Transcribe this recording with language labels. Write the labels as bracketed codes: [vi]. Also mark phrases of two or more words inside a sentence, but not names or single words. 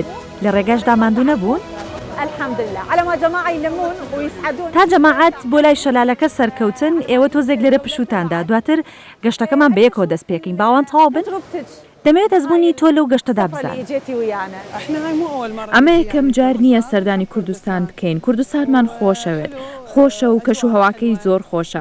[ckb] لە ڕێگاش داماندوو نەبوون؟ [ar] الحمدلله على ما جماعة يلمون ويسعدون. [ckb] تا جەماعەت بۆ لای شەلالەکە سەرکەوتن، ئێوە تۆزێک لێرە پشوتاندا، دواتر گەشتەکەمان بە یەکەوە دەست پێکەین. باوان تەواو بن؟ دەمەوێت ئەزموونی تۆ لەو گەشتەدا بزان. ئەمە یەکەم جار نییە سەردانی کوردستان بکەین. کوردستانمان خۆشەوێت، خۆشە و کەشوهەواکەی زۆر خۆشە.